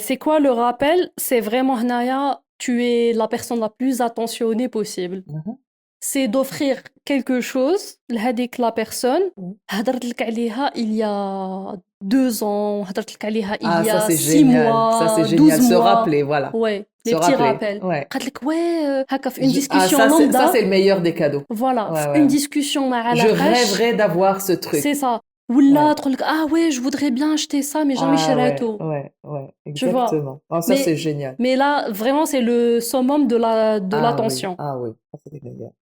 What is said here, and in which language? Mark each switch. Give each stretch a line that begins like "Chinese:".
French: C'est quoi le rappel? C'est vraiment
Arabic: هنايا
French: tu es la personne la plus attentionnée possible. C'est d'offrir quelque chose
Arabic: لهذيك
French: la personne.
Arabic: هدرت لك عليها
French: il y a 2 ans, هدرت لك عليها il y a 6 mois, ça c'est 12 génial, se mois. rappeler, voilà. Ouais, les petits rappels.
Arabic: قالت لك هكا في
French: une discussion lambda. Ça c'est le meilleur des cadeaux. Voilà, une discussion
Arabic: مع
French: Je rêverais d'avoir ce truc. C'est ça.
Arabic: ولا تقول لك
French: je voudrais bien acheter ça mais
Arabic: jamais شريته.
French: Ouais, exactement. Ça c'est génial. Mais là vraiment c'est le summum de l'attention. Oui, ça c'est les meilleurs.